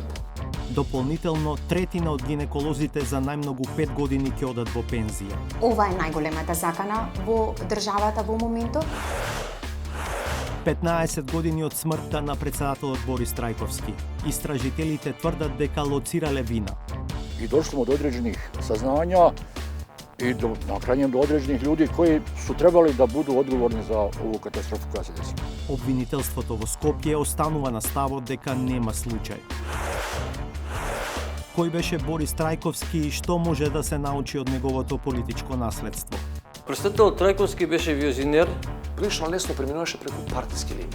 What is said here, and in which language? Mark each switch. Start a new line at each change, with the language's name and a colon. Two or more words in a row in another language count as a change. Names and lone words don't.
Macedonian: Дополнително, третина од гинеколозите за најмногу 5 години ќе одат во пензија. Ова е најголемата закана во државата во моментот. 15 години од смртта на председателот Борис Трајковски. Истражителите тврдат дека лоцирале вина.
Serbian: И дошло до одреđenih saznanja i na krajnjem do određenih ljudi koji su trebali da budu odgovorni za ovu katastrofu koja se desila.
Macedonian: Обвинителството во Скопје останува на ставот дека нема случај. Кој беше Борис Трајковски и што може да се научи од неговото политичко наследство? Председателот Трајковски беше визионер. Прилично лесно преминуваше преку партиски линии.